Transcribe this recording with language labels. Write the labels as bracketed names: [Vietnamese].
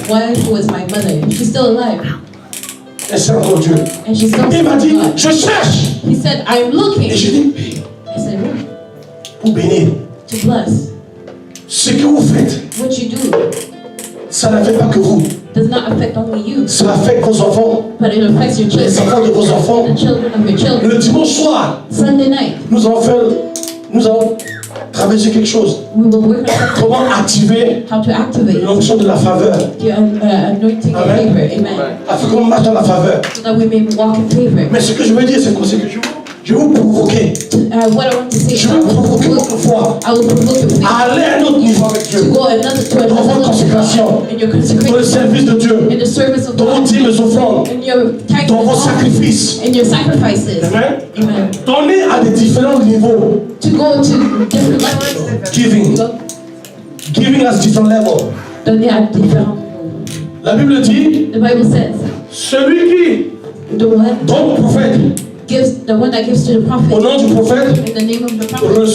[English] wife was my mother. She's still alive. [French] Elle sert encore Dieu. [English] And she's still [French] Il m'a dit, [English] God. [French] je cherche. [English] He said, I'm looking. [French] Et je dis, [English] I said, [French] pour bénir. [English] to bless. [French] Ce que vous faites, [English] What you do [French] ça n'affecte pas que vous. [English] does not affect only you, [French] Ça affecte vos enfants, [English] but it affects your [French] les [English] children, [French] enfants de vos enfants. [English] the children of your children. [French] Le dimanche soir, [English] Sunday night, [French] nous allons travailler sur quelque chose. [English] we will work on something, [French] Comment activer [English] how to activate [French] l'onction de la faveur. [English] the anointing of [French] Amen. [English] favor. Amen. [French] Afin qu'on marche dans la faveur. [English] So that we may walk in favor. [French] Mais ce que je veux dire, c'est que je vais vous provoquer. [English] What I want to say is [French] Je [English] I [French] vais [English] will [French] provoquer [English] provoke, [French] votre foi [English] I will provoke your faith [French] à aller à un autre niveau avec [English] to [French] Dieu. [English] go to [French] Dans votre [English] another [French] consécration, [English] level in your [French] dans le [English] consecration, [French] service de Dieu, [English] in the service of [French] dans vos [English] God, [French] dîmes et offrandes, [English] in your tithes [French] dans vos [English] and [French] sacrifices. [English] in your sacrifices. [French] Amen. [English] Amen. [French] Donnez à des différents niveaux. [English] To go to different levels. Giving. Giving has different levels. [French] Donner à différents. La Bible dit, [English] The Bible says, [French] celui qui [English] the one [French] donne au prophète, [English] that gives to the [French] au [English] prophet [French] nom du prophète, [English] in the name of the prophet